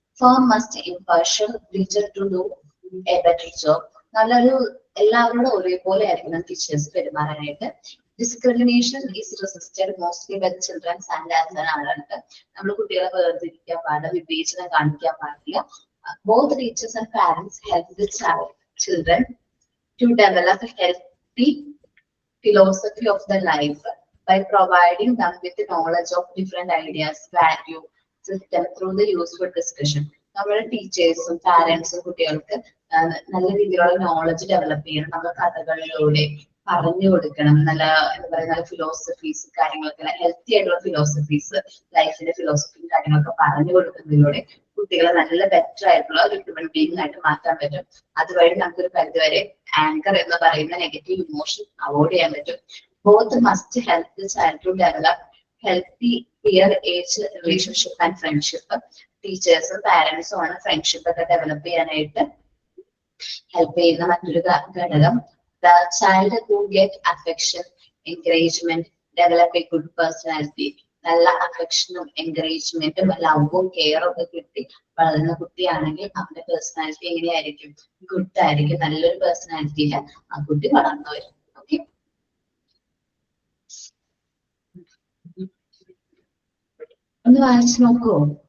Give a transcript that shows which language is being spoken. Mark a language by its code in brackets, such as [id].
[en] Firm must impartial teacher to do a better job, [ml] നല്ലൊരു എല്ലാവരോടും ഒരേപോലെ ആയിരിക്കണം teachers പെരുമാറാനായിട്ട്. [en] discrimination is resisted mostly by childrens and as an adult, [ml] നമ്മൾ കുട്ടികളെ വേർതിരിക്കാൻ പാടില്ല, വിവേചനം കാണിക്കാൻ പാടില്ല. [en] Both teachers and parents help the children to develop healthy philosophy of the life by providing them with the knowledge of different ideas, value system through the useful discussion. [ml] നമ്മുടെ ടീച്ചേഴ്സും പാരന്റ്സും കുട്ടികൾക്ക് നല്ല രീതിയിലുള്ള നോളജ് ഡെവലപ്പ് ചെയ്യണം. നമ്മൾ കഥകളിലൂടെ പറഞ്ഞു കൊടുക്കണം, നല്ല എന്താ പറയുക, നല്ല ഫിലോസഫീസ് കാര്യങ്ങളൊക്കെ, ഹെൽത്തി ആയിട്ടുള്ള ഫിലോസഫീസ്, ലൈഫിന്റെ ഫിലോസഫിയും കാര്യങ്ങളൊക്കെ പറഞ്ഞു കൊടുക്കുന്നതിലൂടെ കുട്ടികളെ നല്ല ബെറ്റർ ആയിട്ടുള്ള ഒരു ഹ്യൂമൻ ബീയിങ് ആയിട്ട് മാറ്റാൻ പറ്റും. അതുവഴി നമുക്കൊരു പരിധിവരെ ആങ്കർ എന്ന് പറയുന്ന നെഗറ്റീവ് ഇമോഷൻ അവോയ്ഡ് ചെയ്യാൻ പറ്റും. [en] Both must help the child to develop healthy peer age relationship and friendship. [ml] ടീച്ചേഴ്സും പാരന്റ്സും ആണ് ഫ്രണ്ട്ഷിപ്പ് ഒക്കെ ഡെവലപ്പ് ചെയ്യാനായിട്ട് ഹെൽപ്പ് ചെയ്യുന്ന മറ്റൊരു ഘടകം. [en] The child who get affection, encouragement, develop a good personality. [ml] നല്ല അഫെക്ഷനും എൻകറേജ്മെന്റും ലവും കെയറും ഒക്കെ കിട്ടി വളരുന്ന കുട്ടിയാണെങ്കിൽ അവന്റെ പേഴ്സണാലിറ്റി എങ്ങനെയായിരിക്കും? ഗുഡ് ആയിരിക്കും. നല്ലൊരു പേഴ്സണാലിറ്റിയില് ആ കുട്ടി വളർന്നു വരും. ഓക്കെ, ഒന്ന് വായിച്ചു നോക്കുവോ?